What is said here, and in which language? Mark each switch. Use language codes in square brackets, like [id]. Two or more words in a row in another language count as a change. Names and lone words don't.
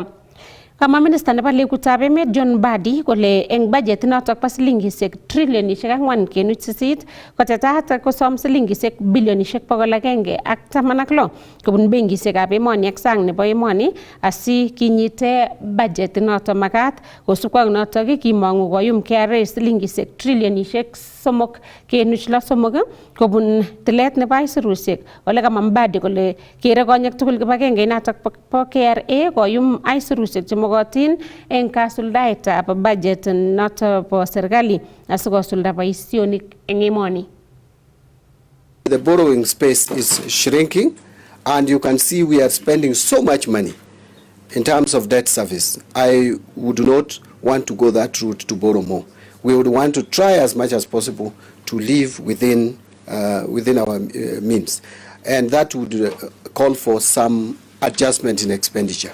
[kln] Kama Minister nebo Legutab Emet John Mbadi kole eng budget notok bo silingisiek trilionisiek 4.8 kotetat kosom silingisiek bilionisiek 116 kobun benkisiekab emoni ak sang nebo emoni asi kinyite budget notok makat kosubkei ak notok kimong'u koyum KRA silingisiek trilionisiek 3.3 kobun tilet nebo aisurusiek. Ole kama Mbadi kole kere konyek tugul kibagenge notok bo KRA koyum aisurusiek mogotin eng kasuldaetab budget noto bo serikali asikosulda boisionik eng emoni. [en] The borrowing space is shrinking, and you can see we are spending so much money in terms of debt service. I would not want to go that route to borrow more. We would want to try as much as possible to live within our means, and that would call for some adjustment in expenditure.